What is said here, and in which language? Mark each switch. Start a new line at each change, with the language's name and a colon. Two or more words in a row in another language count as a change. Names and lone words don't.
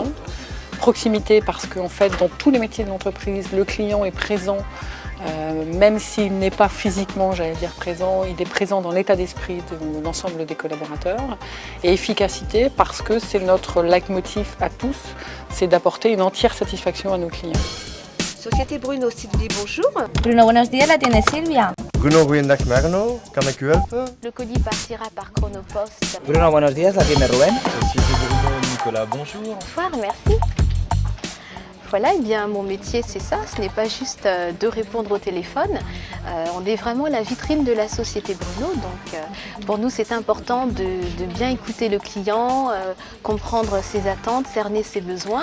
French: Proximité parce qu'en fait, dans tous les métiers de l'entreprise, le client est présent, même s'il n'est pas physiquement, j'allais dire présent, il est présent dans l'état d'esprit de l'ensemble des collaborateurs. Et efficacité parce que c'est notre leitmotiv à tous, c'est d'apporter une entière satisfaction à nos clients. Société Bruno, s'il vous dit bonjour.
Spanish: Bruno, buenos días, la tiene Silvia.
Dutch: Bruno, goeiedag Marno, kan ik u helpen?
French: Le colis partira par Chronopost.
Spanish: Bruno, buenos días, la tiene Rubén.
French: Société Bruno, Nicolas, bonjour. Bonsoir, merci. Voilà, eh bien, mon métier c'est ça, ce n'est pas juste de répondre au téléphone. On est vraiment la vitrine de la société Bruno, donc pour nous c'est important de bien écouter le client, comprendre ses attentes, cerner ses besoins.